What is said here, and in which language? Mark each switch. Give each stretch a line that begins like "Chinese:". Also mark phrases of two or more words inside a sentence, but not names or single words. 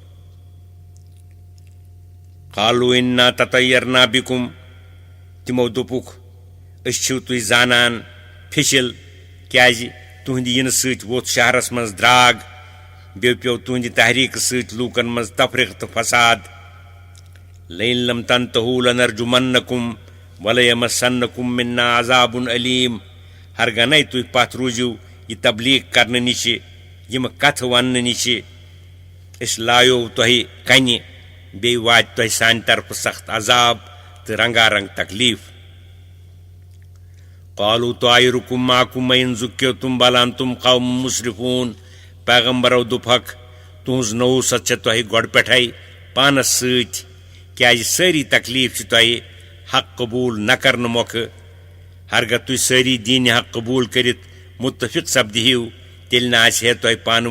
Arabic: قالوا انا تطیرنا بکم
Kashmiri: تمو دوٚپُکھ أسۍ چھِو تُہۍ زانان پھِشِل کیٛازِ تُہنٛدِ یِنہٕ سۭتۍ ووٚتھ شہرس منٛز درٛاگ بیٚیہِ پیوٚو تُہنٛدِ تحریٖکہٕ سۭتۍ لوٗکن منٛز تفریٖق تہٕ فساد
Arabic: لئن لم تنتهوا لنرجمنکم ولیمسنکم منا عذاب علیم
Kashmiri: ہرگنے تُہۍ پتھ روٗزِو یہ تبلیغ کرنہٕ نِشہِ یِم کتھٕ وننہٕ نِشہِ أسۍ لایو تۄہہِ کنہِ بیٚیہِ واتہِ تۄہہِ سانہِ طرفہٕ سخت عذاب تہٕ رنگارنگ تکلیف
Arabic: قالوا طائركم معكم ان ذکرتم بل انتم قوم مسرفون
Kashmiri: پیغمبرو دوٚپہکھ تُہنٛز نوٗست چھےٚ تۄہہِ گۄڈٕ پٮ۪ٹھے پانس سۭتۍ کیٛازِ سٲری تکلیف چھِ تۄہہِ حق قبوٗل نہ کرنہٕ مۄکھٕ ہرگاہ تُہۍ سٲری دیٖنہِ حق قبوٗل کٔرِتھ متفق سپدِہِو تیٚلہِ نہ آسہِ ہے تۄہہِ پانہٕ